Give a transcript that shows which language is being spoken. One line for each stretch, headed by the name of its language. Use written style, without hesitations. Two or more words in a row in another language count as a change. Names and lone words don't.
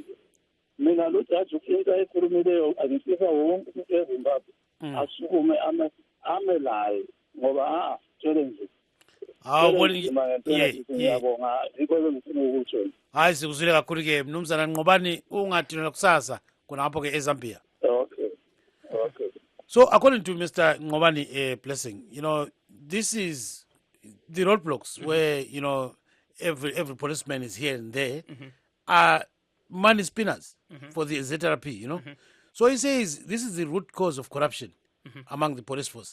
Zulu: Mina lo jaji into ayikhulumileyo angifisa wonke umuntu eZimbabwe asukume ame laye ngoba challenge. Hayi sikuzwile kakhulu ke mnumzana Nqobani ungadinwa kusasa kunapho ke eZambia. Okay.
English: So according to Mr. Nqobani Blessing, this is the roadblocks where every policeman is here and there are money spinners for the ZRP, So he says this is the root cause of corruption among the police force.